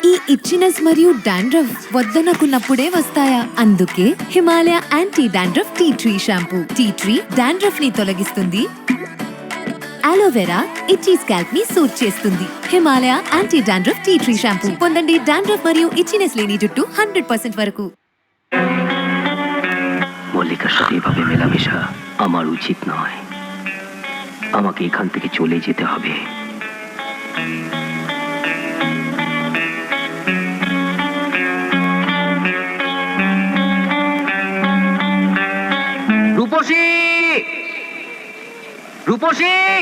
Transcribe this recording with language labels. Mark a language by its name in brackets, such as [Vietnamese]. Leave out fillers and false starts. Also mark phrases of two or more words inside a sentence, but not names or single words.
[Telugu] ఇచ్చినెస్ మరియు డాండ్రఫ్ వద్దనుకున్నప్పుడే వస్తాయా? అందుకే హిమాలయ యాంటీ డాండ్రఫ్ టీ ట్రీ షాంపూ. [English] tea tree dandruff [Telugu] ని తొలగిస్తుంది, అలోవెరా [English] itchy scalp [Telugu] ని సూట్ చేస్తుంది. హిమాలయ యాంటీ డాండ్రఫ్ టీ ట్రీ షాంపూ పొందండి డాండ్రఫ్ మరియు ఇచ్చినెస్ లేని జుట్టు 100% వరకు. [Bangla] মল্লিকার সাথে এভাবে মেলামেশা আমার উচিত নয়। আমাকে এখান থেকে চলে যেতে হবে। রূপসী, রূপসী,